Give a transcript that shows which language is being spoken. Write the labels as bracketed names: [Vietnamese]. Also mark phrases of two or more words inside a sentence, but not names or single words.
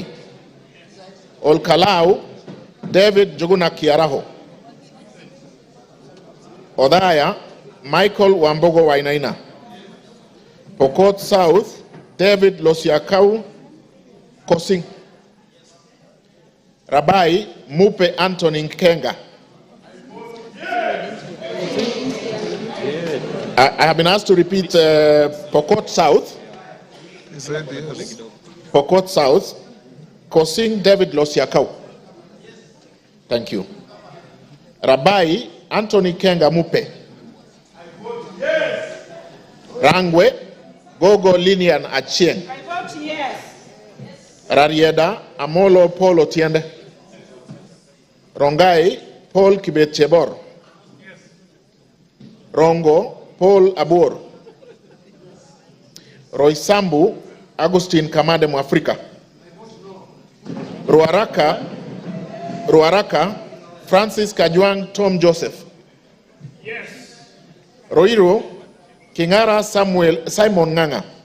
[English] Olkalau David Joguna Kiaraho. Odaya Michael Wambogo Wainaina. Pokot South David Losiakau Kosing. Rabai Mupe Anthony Nkenga. I have been asked to repeat Pokot South. He said yes. Pokot South, Kosing David Losiakau. Thank you. Rabai Anthony Kenga Mupe. Rangwe Gogo Linian Achieng. I vote yes. Rarieda Amolo Paul Otiende. Rongai Paul Kibet Chebor. Rongo Paul Abor. Roysambu Agustin Kamade Mwafrika. Ruaraka Francis Kajwang Tom Joseph. Yes. Roiro Kingara Simon Nganga.